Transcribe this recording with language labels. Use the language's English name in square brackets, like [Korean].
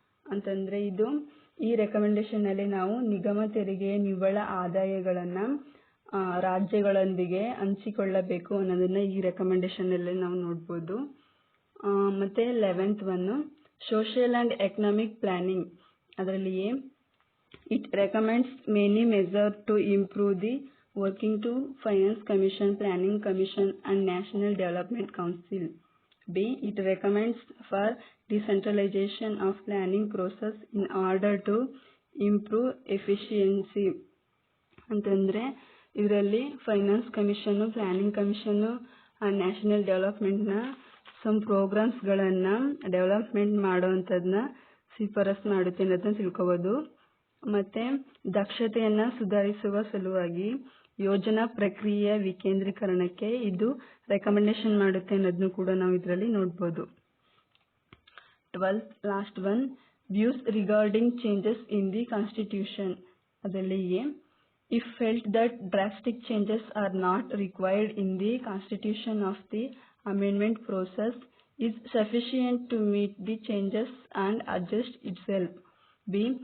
[Kannada] ಅಂತಂದ್ರೆ ಇದು ಈ ರೆಕಮೆಂಡೇಶನ್ ಅಲ್ಲಿ ನಾವು ನಿಗಮ ತೆರಿಗೆಯ ನಿವ್ವಳ ಆದಾಯಗಳನ್ನ ರಾಜ್ಯಗಳೊಂದಿಗೆ ಹಂಚಿಕೊಳ್ಳಬೇಕು ಅನ್ನೋದನ್ನ ಈ ರೆಕಮೆಂಡೇಶನ್ ಅಲ್ಲಿ ನಾವು ನೋಡಬಹುದು. ಮತ್ತೆ [English] 11th one social and economic planning. [Kannada] ಅದರಲ್ಲಿ [English] it recommends many measures to improve the working to Finance Commission, Planning Commission and National Development Council. B. It recommends for decentralization of planning process in order to improve efficiency. [Kannada] ಅಂತಂದ್ರೆ ಇದರಲ್ಲಿ finance commission, planning commission and national ಡೆವಲಪ್ಮೆಂಟ್ನ some ಪ್ರೋಗ್ರಾಮ್ಸ್ಗಳನ್ನು development ಮಾಡೋವಂಥದ್ದನ್ನ ಶಿಫಾರಸ್ ಮಾಡುತ್ತೆ ಅನ್ನೋದನ್ನ ತಿಳ್ಕೋಬೋದು. ಮತ್ತೆ ದಕ್ಷತೆಯನ್ನ ಸುಧಾರಿಸುವ ಸಲುವಾಗಿ ಯೋಜನಾ ಪ್ರಕ್ರಿಯೆಯ ವಿಕೇಂದ್ರೀಕರಣಕ್ಕೆ ಇದು ರೆಕಮೆಂಡೇಶನ್ ಮಾಡುತ್ತೆ ಅನ್ನೋದನ್ನು ಕೂಡ ನಾವು ಇದರಲ್ಲಿ ನೋಡಬಹುದು. [English] 12th last one views regarding changes in the constitution. [Kannada] ಅದರಲ್ಲಿ [English] if felt that drastic changes are not required in the constitution of the amendment process is sufficient to meet the changes and adjust itself. B.